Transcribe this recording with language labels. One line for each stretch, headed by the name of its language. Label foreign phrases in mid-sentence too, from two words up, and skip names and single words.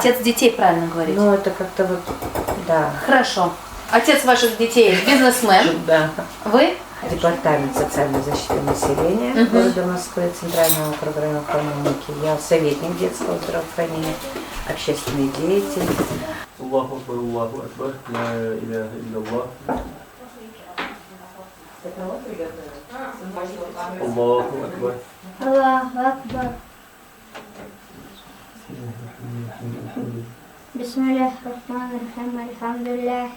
Russian: отец детей, правильно говорите? Ну, это как-то вот, да. Хорошо. Отец ваших детей бизнесмен. Да. Вы? Департамент социальной защиты населения города Москвы, Центрального округа экономики. Я советник детского здравоохранения, общественный деятель.
Arabic: الله أكبر، الله أكبر، لا إله إلا الله. الله أكبر. الله أكبر. بسم الله الرحمن الرحيم، الحمد لله.